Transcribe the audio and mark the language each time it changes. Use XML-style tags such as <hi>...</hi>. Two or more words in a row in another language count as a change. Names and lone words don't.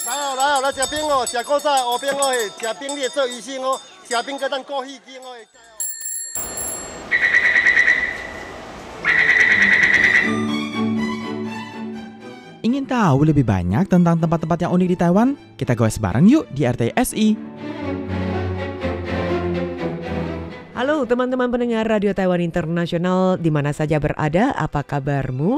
<nan>来食冰哦，食古早乌冰哦，食冰你会做医生哦，食冰个咱过戏精哦。</nan> <id>Ingin tahu lebih banyak tentang tempat-tempat yang unik di Taiwan? Kita goes bareng yuk di RTSI. Halo teman-teman pendengar Radio Taiwan Internasional di mana saja berada, apa kabarmu?</id>